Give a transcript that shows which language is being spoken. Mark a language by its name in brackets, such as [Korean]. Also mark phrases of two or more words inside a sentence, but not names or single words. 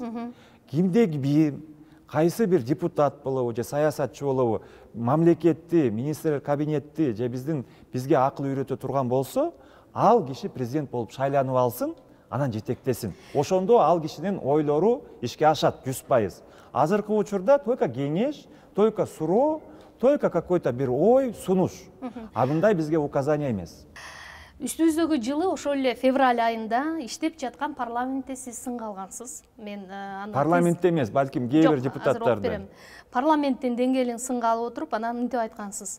[Kyrgyz] Кимде кайсы бир депутат болобу же саясатчы болобу, мамлекетти, министрлер кабинетти же бизге акыл үйрөтө турган болсо, ал киши президент болуп шайланып алсын, анан жетектесин. Ошондо ал кишинин ойлору ишке ашат 100%. Азыркы учурда только кеңеш, только суроо, [Russian] только какой-то [Kyrgyz] бир ой, сунуш. Мындай бизге указание эмес. Үстүбүздөгү жылы ошол эле февраль айында иштеп жаткан парламентте сиз сынга алгансыз. Мен парламентте эмес, балким кээ бир депутаттарды. Парламенттин деңгээлин сынга алып отуруп, анан мынтип айткансыз.